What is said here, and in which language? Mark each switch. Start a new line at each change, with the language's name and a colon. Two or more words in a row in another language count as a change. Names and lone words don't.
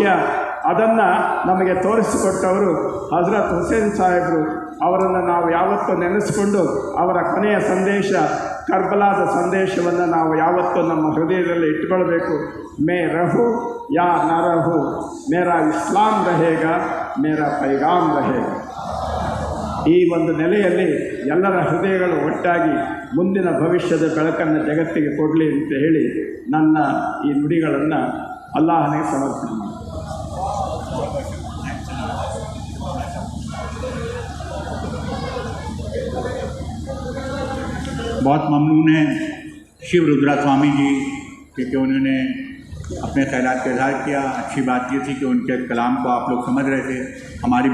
Kannada: ಅದನ್ನು ನಮಗೆ ತೋರಿಸಿಕೊಟ್ಟವರು ಹಜರತ್ ಹುಸೇನ್ ಸಾಹೇಬರು. ಅವರನ್ನು ನಾವು ಯಾವತ್ತೂ ನೆನೆಸ್ಕೊಂಡು ಅವರ ಕೊನೆಯ ಸಂದೇಶ, ಕರ್ಬಲಾದ ಸಂದೇಶವನ್ನು ನಾವು ಯಾವತ್ತೂ ನಮ್ಮ ಹೃದಯದಲ್ಲಿ ಇಟ್ಕೊಳ್ಬೇಕು.
Urdu: میں رہوں یا نہ رہوں، میرا اسلام رہے گا میرا پیغام رہے گا.
Kannada: ಈ ಒಂದು ನೆಲೆಯಲ್ಲಿ ಎಲ್ಲರ ಹೃದಯಗಳು ಒಟ್ಟಾಗಿ ಮುಂದಿನ ಭವಿಷ್ಯದ ಬೆಳಕನ್ನು ಜಗತ್ತಿಗೆ ಕೊಡಲಿ ಅಂತ ಹೇಳಿ ನನ್ನ ಈ ನುಡಿಗಳನ್ನು ಅಲ್ಲಾಹನಿಗೆ ಸಮರ್ಪಣೆ ಮಾಡಿ.
Urdu: بہت ممنون ہے شیو رودرا سوامی جی کیونکہ انہوں نے اپنے خیالات کا اظہار کیا. اچھی بات یہ تھی کہ ان کے کلام کو آپ لوگ سمجھ رہے تھے.